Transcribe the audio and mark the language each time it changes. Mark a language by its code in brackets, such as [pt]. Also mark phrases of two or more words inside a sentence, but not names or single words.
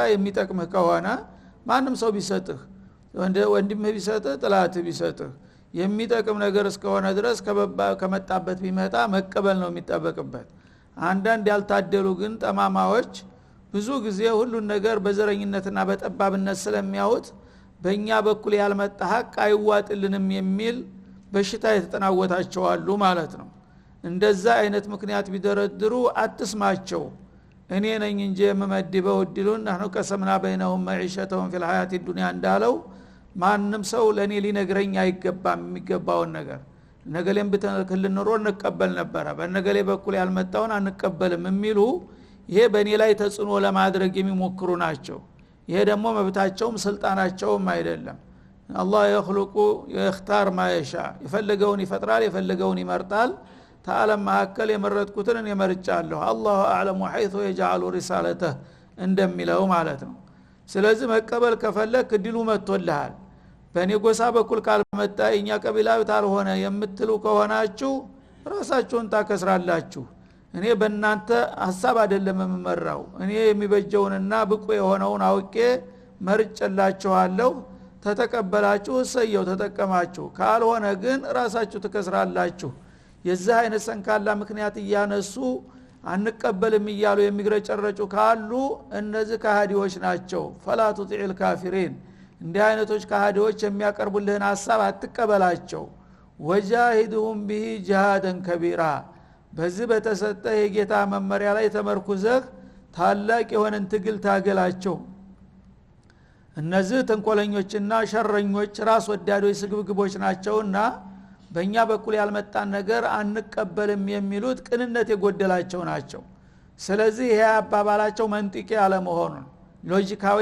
[am] የሚጠቅምህ ከሆነ ማንም ሰው ቢሰጥህ ወንድምህ ቢሰጥህ ጥላትህ ቢሰጥህ የሚጠቅም ነገር እስከሆነ ድረስ ከመጣበት ቢመጣ መቀበል ነው የሚጠበቅበት አንዳንድ ያልታደሉ ግን ጠማማዎች ብዙ ጊዜ ሁሉን ነገር በዘረኝነትና በጠባብነት ስለሚያዩት በእኛ በኩል ያልመጣ ሐቅ አይዋጥልንም የሚል በሽታ የተጠናወታቸው አሉ ማለት ነው እንደዛ አይነት ምክንያት ቢደረድሩ አትስማቸው እኔ ነኝ እንጂ የምመድበው እድሉን [ar] نحن قسمنا بينهم معيشتهم في الحياة الدنيا [am] እንዳለው ማንም ሰው ለኔ ሊነግረኝ አይገባም የሚገባውን ነገር ነገሌን በተከልን ኑሮ እንቀበል ነበር በነገሌ በኩል ያልመጣውን አንቀበልም የሚሉ ይሄ በእኔ ላይ ተጽኖ ለማድረግ የሚሞክሩ ናቸው ይሄ ደግሞ መብታቸውም ስልጣናቸውም አይደለም አላህ [ar] يخلق يختار ما يشاء [am] የፈለገውን ይፈጥራል የፈለገውን ይመርጣል ተዓለም ማከል የመረጥኩትን የመርጫለሁ [ar] الله أعلم حيث يجعل رسالته [am] እንደሚለው ማለት ነው ስለዚህ መቀበል ከፈለክ ድሉ መጥቶልሃል በእኔ ጎሳ በኩል ካልመጣ እኛ ቀቢላው ታልሆነ የምትሉ ከሆናችሁ ራሳችሁን ታከስራላችሁ እኔ በእናንተ ሐሳብ አይደለም የምመራው እኔ የሚበጀውንና ብቁ የሆነውን አውቄ መርጨላችኋለሁ ተተቀበላችሁ እሰየው ተጠቀማችሁ ካልሆነ ግን ራሳችሁ ትከስራላችሁ የዚህ አይነት ሰንካላ ምክንያት እያነሱ አንቀበልም ይያሉ የሚግረጨረጩ ካሉ እነዚህ ከሃዲዎች ናቸው [ar] فلا تطيع الكافرين [am] እንዲህ አይነቶች ከሃዲዎች የሚያቀርቡልህን ሐሳብ አትቀበላቸው [ar] وجاهدهم به جهادا كبيرا [am] በዚህ በተሰጠ የጌታ መመሪያ ላይ ተመርኩዘህ ታላቅ የሆነን ትግል ታገላቸው እነዚህ ተንኮለኞችና ሸረኞች ራስ ወዳዶች ስግብግቦች ናቸውና በእኛ በኩል ያልመጣን ነገር አንቀበልም የሚሉት ቅንነት የጎደላቸው ናቸው ስለዚህ ይሄ አባባላቸው መንጥቂ አለመሆኑን ሎጂካዊ